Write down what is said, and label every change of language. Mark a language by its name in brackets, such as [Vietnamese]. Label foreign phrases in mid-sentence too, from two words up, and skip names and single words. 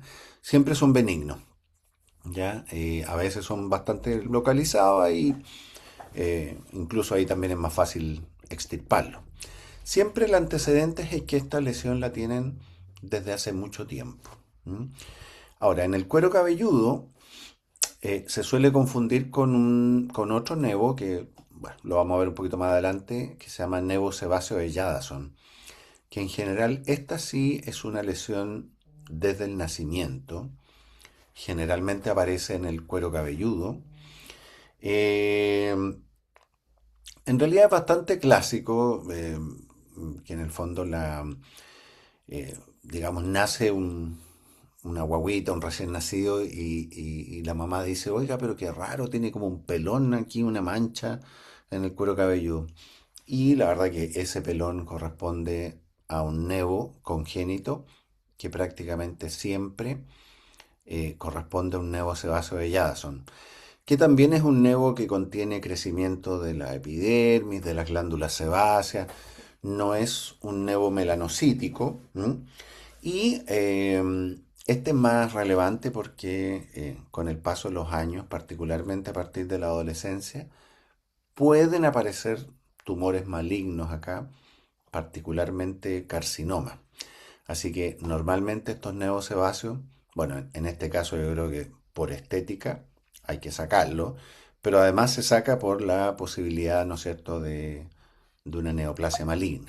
[Spanish] Siempre son benignos, ¿ya? A veces son bastante localizados y incluso ahí también es más fácil extirparlo. Siempre el antecedente es que esta lesión la tienen desde hace mucho tiempo. ¿M? Ahora, en el cuero cabelludo se suele confundir con otro nevo que, bueno, lo vamos a ver un poquito más adelante, que se llama nevo sebáceo de Jadasson, que en general esta sí es una lesión desde el nacimiento, generalmente aparece en el cuero cabelludo. Eh, en realidad es bastante clásico, que en el fondo digamos, nace una guagüita, un recién nacido, y la mamá dice, oiga, pero qué raro, tiene como un pelón aquí, una mancha en el cuero cabelludo. Y la verdad que ese pelón corresponde a un nevo congénito que prácticamente siempre corresponde a un nevo sebáceo de Jadasson, que también es un nevo que contiene crecimiento de la epidermis, de las glándulas sebáceas, no es un nevo melanocítico. ¿M? Y este es más relevante porque con el paso de los años, particularmente a partir de la adolescencia, pueden aparecer tumores malignos acá, particularmente carcinoma. Así que normalmente estos neosebáceos, bueno, en este caso yo creo que por estética hay que sacarlo, pero además se saca por la posibilidad, ¿no es cierto?, de una neoplasia maligna.